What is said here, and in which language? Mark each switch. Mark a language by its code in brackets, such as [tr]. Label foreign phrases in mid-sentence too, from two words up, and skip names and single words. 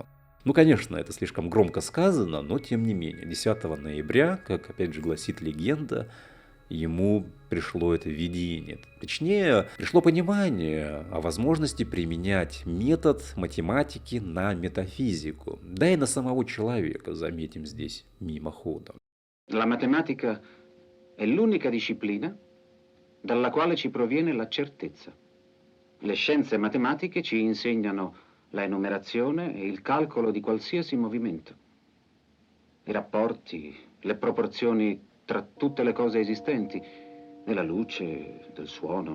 [ru] Ну, конечно, это слишком громко сказано, но тем не менее, 10 ноября, как опять же гласит легенда, ему пришло это видение. Точнее, пришло понимание о возможности применять метод математики на метафизику, да и на самого человека, заметим здесь мимоходом. [it] La matematica è l'unica disciplina dalla quale ci proviene la certezza. Le scienze matematiche ci insegnano la enumerazione e il calcolo di qualsiasi movimento. I rapporti, le proporzioni tra tutte le cose esistenti, della luce, del suono.